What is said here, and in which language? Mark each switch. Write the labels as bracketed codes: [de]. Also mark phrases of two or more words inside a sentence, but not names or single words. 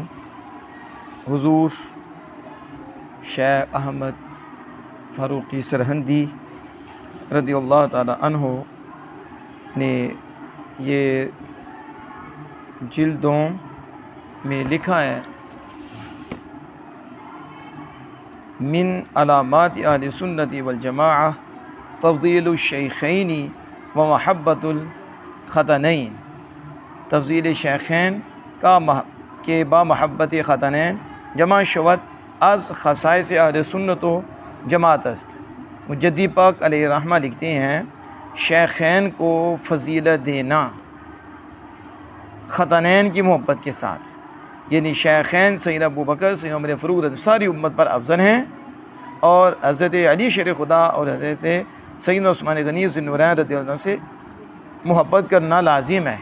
[ur] حضور شیخ احمد فاروقی سرہندی رضی اللہ تعالی عنہ نے یہ جلدوں میں لکھا ہے، [ar] من علامات اہل سنت والجماعہ تفضیل الشیخین و محبت الختنین۔ [fa] تفضیل شیخین کے با محبت ختنین جمع شود از خصائص اہل سنت و جماعت است۔ [ur] مجدی پاک علیہ رحمہ لکھتے ہیں، شیخین کو فضیلت دینا ختنین کی محبت کے ساتھ، یعنی شیخین سید ابو بکر، سید عمر فاروق ساری امت پر افضل ہیں، اور حضرت علی شیر خدا اور حضرت سیدنا عثمان غنی ذو النورین رضی اللہ عنہ سے محبت کرنا لازم ہے۔